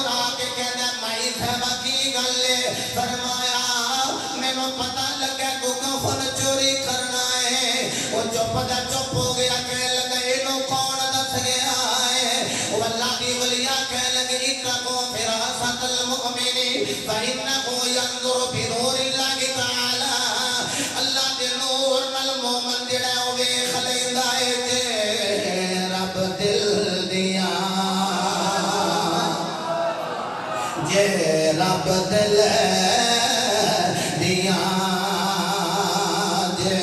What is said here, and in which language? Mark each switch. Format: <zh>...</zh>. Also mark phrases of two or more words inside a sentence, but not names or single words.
<pa>ਆਕੇ ਕਹਿੰਦਾ ਮਾਈ ਸਾਹਬਾ ਕੀ ਗੱਲ ਹੈ ਫ਼ਰਮਾਇਆ ਮੈਨੂੰ ਪਤਾ ਲੱਗਾ ਤੂੰ ਕਫ਼ਨ ਚੋਰੀ ਕਰਨਾ ਹੈਂ ਉਹ ਚੁੱਪ ਹੋ ਗਿਆ ਕਹਿਣ ਲੱਗਾ ਇਨੂੰ ਕੌਣ ਦੱਸ ਗਿਆ ਹੈ ਉਹ ਅੱਲਾਹ ਦੀ ਵਲੀਆ ਕਹਿਣ ਲੱਗੇ</pa> <ar>اتقوا فراسة المؤمن فإنه ينظر بنور الله تعالى</ar> <pa>ਅੱਲਾਹ ਦੇ ਨੂਰ ਨਾਲ ਮੋਮਿਨ ਜਿਹੜਾ ਉਹ ਵੇਖ ਲੈਂਦਾ ਹੈ ਜੇ ਰੱਬ ਦਿਲ ਦਿਆ ਜੇ ਰੱਬ ਦਿਲ ਦਿਆ ਜੇ</pa>